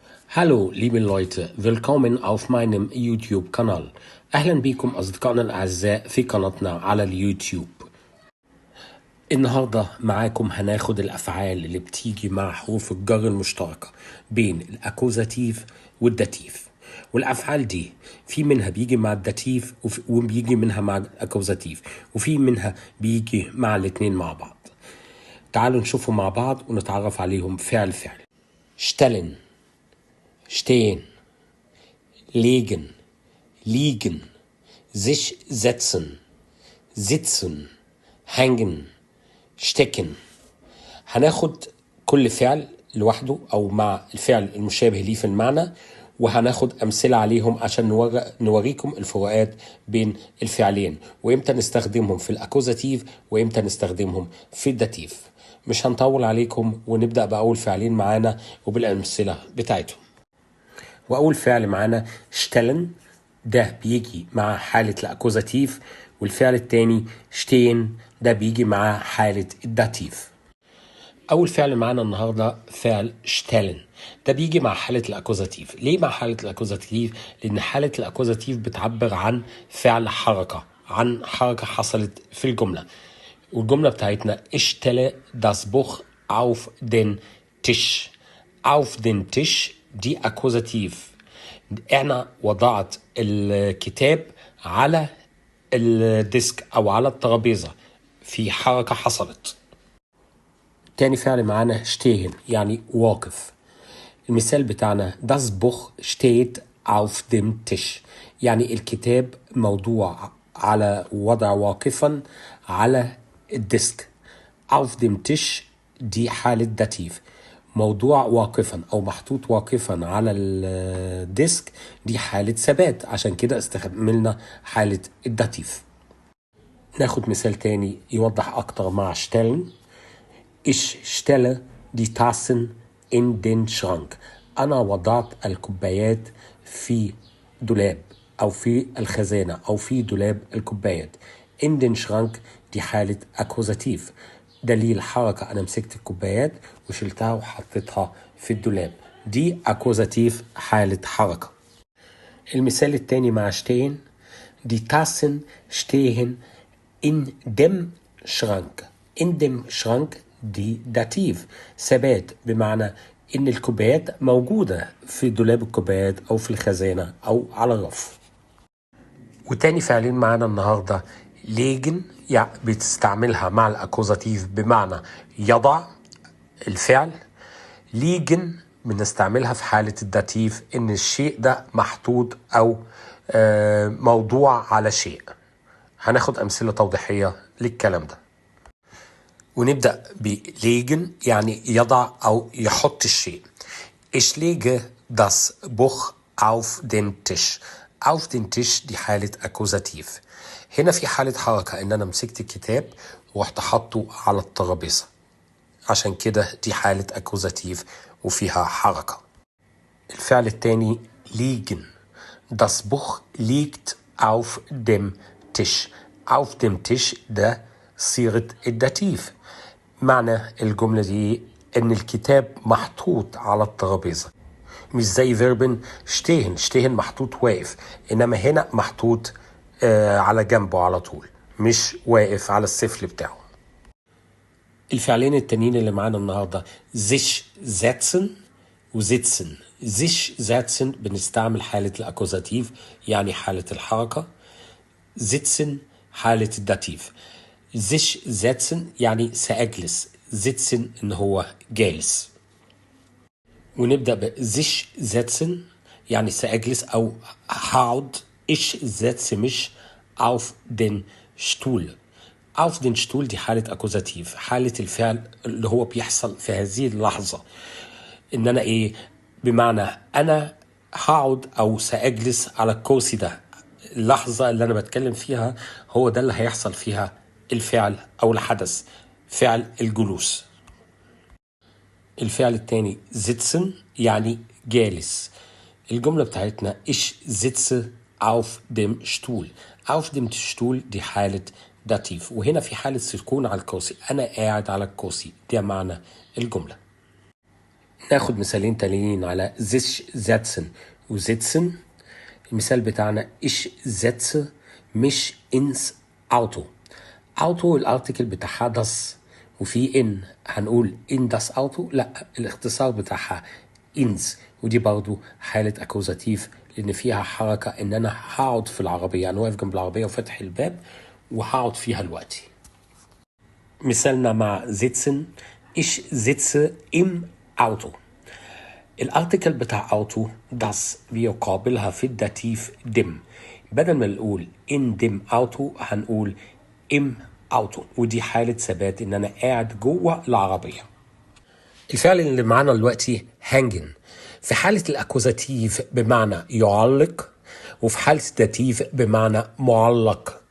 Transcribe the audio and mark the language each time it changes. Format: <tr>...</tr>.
<de>Hallo, liebe Leute, willkommen auf meinem YouTube-Kanal.</de> <ar>أهلا بكم أصدقائنا الأعزاء في قناتنا على اليوتيوب. النهاردة معاكم هناخد الأفعال اللي بتيجي مع حروف الجر المشتركة بين الأكوزاتيف والداتيف. والأفعال دي في منها بيجي مع الداتيف وبيجي منها مع الأكوزاتيف، وفي منها بيجي مع الاتنين مع بعض. تعالوا نشوفهم مع بعض ونتعرف عليهم فعل.</ar> <de>stellen, stehen, legen, liegen, sich setzen, sitzen, hängen, stecken.</de> <ar>هناخد كل فعل لوحده أو مع الفعل المشابه ليه في المعنى، وهناخد أمثلة عليهم عشان نوريكم الفروقات بين الفعلين وإمتى نستخدمهم في الأكوزاتيف وإمتى نستخدمهم في الداتيف. مش هنطول عليكم ونبدأ بأول فعلين معانا وبالأمثلة بتاعتهم. وأول فعل معانا stellen، ده بيجي مع حالة الأكوزاتيف، والفعل التاني stehen ده بيجي مع حالة الداتيف. أول فعل معانا النهاردة فعل stellen، ده بيجي مع حالة الأكوزاتيف. ليه مع حالة الأكوزاتيف؟ لأن حالة الأكوزاتيف بتعبر عن فعل حركة، عن حركة حصلت في الجملة. والجملة بتاعتنا</ar> <de>ich stelle das Buch auf den Tisch. auf den Tisch</de> <ar>دي أكوزاتيف، أنا وضعت الكتاب على الديسك أو على الترابيزة، في حركة حصلت. تاني فعل معانا stehen يعني واقف. المثال بتاعنا</ar> <de>das Buch steht auf dem Tisch،</de> <ar>يعني الكتاب موضوع على وضع واقفا على الديسك.</ar> <de>auf dem Tisch</de> <ar>دي حالة داتيف، موضوع واقفا أو محطوط واقفا على الديسك دي حالة ثبات، عشان كده استخدمنا حالة الداتيف. ناخد مثال تاني يوضح أكتر مع stellen.</ar> <de>Ich stelle die Tassen in den Schrank.</de> <ar>أنا وضعت الكوبايات في دولاب أو في الخزانة أو في دولاب الكوبايات.</ar> <de>in den Schrank</de> <ar>دي حالة أكوزاتيف، دليل حركة، أنا مسكت الكوبايات وشلتها وحطيتها في الدولاب، دي أكوزاتيف حالة حركة. المثال التاني مع stehen.</ar> <de>Die Tassen stehen in dem Schrank. in dem Schrank</de> <ar>دي داتيف، ثبات، بمعنى إن الكوبايات موجودة في دولاب الكوبايات أو في الخزانة أو على الرف. وتاني فعلين معانا النهاردة legen، يعني بتستعملها مع الأكوزاتيف بمعنى يضع الفعل. liegen بنستعملها في حالة الداتيف إن الشيء ده محطوط أو موضوع على شيء. هناخد أمثلة توضيحية للكلام ده. ونبدأ بليجن يعني يضع أو يحط الشيء.</ar> <de>Ich lege das Buch auf den Tisch. auf den Tisch</de> <ar>دي حالة أكوزاتيف. هنا في حالة حركة، إن أنا مسكت الكتاب ورحت حطه على الترابيزة، عشان كده دي حالة أكوزاتيف وفيها حركة. الفعل التاني liegen.</ar> <de>das Buch liegt auf dem Tisch. auf dem Tisch</de> <ar>ده صيغة الداتيف. معنى الجملة دي إن الكتاب محطوط على الترابيزة، مش زي فيربن stehen. stehen محطوط واقف، إنما هنا محطوط على جنبه على طول، مش واقف على السفل بتاعه. الفعلين التانيين اللي معانا النهاردة sich setzen وsitzen. sich setzen بنستعمل حالة الأكوزاتيف يعني حالة الحركة. sitzen حالة الداتيف. sich setzen يعني سأجلس، sitzen إن هو جالس. ونبدأ ب sich setzen يعني سأجلس أو هقعد.</ar> <de>ich setze mich auf den Stuhl. auf den Stuhl</de> <ar>دي حالة أكوزاتيف، حالة الفعل اللي هو بيحصل في هذه اللحظة. إن أنا إيه؟ بمعنى أنا هقعد أو سأجلس على الكرسي ده، اللحظة اللي أنا بتكلم فيها هو ده اللي هيحصل فيها الفعل أو الحدث، فعل الجلوس. الفعل التاني sitzen يعني جالس. الجملة بتاعتنا</ar> <de>ich sitze auf dem Stuhl. auf dem Stuhl</de> <ar>دي حالة داتيف، وهنا في حالة سكون على الكرسي، أنا قاعد على الكرسي، ده معنى الجملة. ناخد مثالين تانيين على sich setzen وsitzen. المثال بتاعنا</ar> <de>ich setze mich ins Auto.</de> <ar>Auto الارتكل بتاعها das وفي ان هنقول</ar> <de>in das Auto،</de> <ar>لا الاختصار بتاعها ins، ودي برضو حالة اكوزاتيف لان فيها حركة ان انا هقعد في العربية، يعني واقف جنب العربية وفتح الباب وهقعد فيها دلوقتي. مثالنا مع</ar> <de>sitzen ich sitze im Auto.</de> <ar>الارتكل بتاع اوتو das بيقابلها في الداتيف dem. بدل ما نقول</ar> <de>in dem Auto</de> <ar>هنقول</ar> <de>im Auto،</de> <ar>ودي حالة ثبات ان انا قاعد جوه العربية. الفعل اللي معانا دلوقتي hängen في حالة الاكوزاتيف بمعنى يعلق، وفي حالة الداتيف بمعنى معلق.</ar>